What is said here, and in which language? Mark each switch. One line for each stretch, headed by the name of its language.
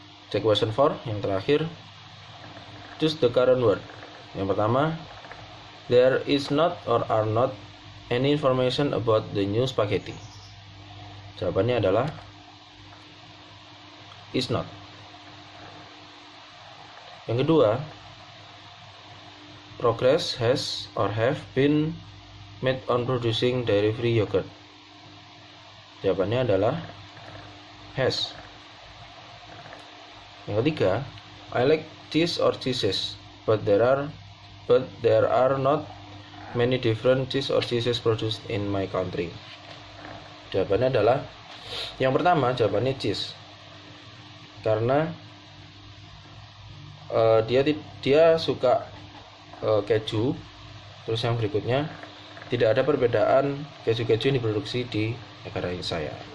English: Check question 4
Indonesian: yang terakhir.
English: Choose the current word.
Indonesian: Yang pertama,
English: there is not or are not any information about the new spaghetti.
Indonesian: Jawabannya adalah is not. Yang kedua,
English: progress has or have been made on producing dairy-free yogurt.
Indonesian: Jawabannya adalah has. Yang ketiga,
English: I like cheese or cheeses, but there are not many different cheese or cheeses produced in my country.
Indonesian: Jawabannya adalah yang pertama, jawabannya cheese. Karena dia suka keju. Terus yang berikutnya, tidak ada perbedaan keju-keju yang diproduksi di negara saya.